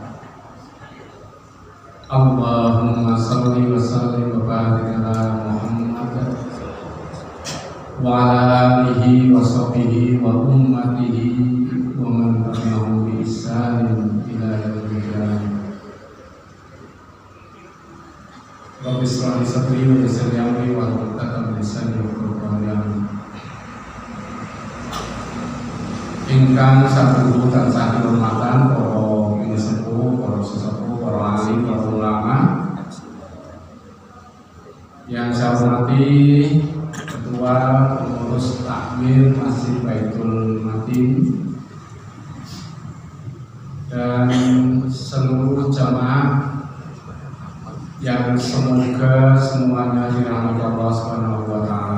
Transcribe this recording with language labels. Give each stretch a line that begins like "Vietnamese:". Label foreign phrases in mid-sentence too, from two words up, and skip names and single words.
Arabic: اللهم صل وسلم وبارك على محمد وعلى آله وصحبه وأمته ومن تبعهم بإحسان إلى يوم الدين. رب اشرح لي صدري ويسر لي أمري واحلل عقدة من لساني يفقهوا قولي.
Javanese: Ingkang sabuhu tansah kehormatan para sepuh, para sesepuh,
Indonesian: para alim, para ulama yang saya hormati Ketua Pengurus Takmir Masjid Baitul Matin dan seluruh jamaah yang semoga semuanya dirahmati Allah
Arabic: سبحانه وتعالى.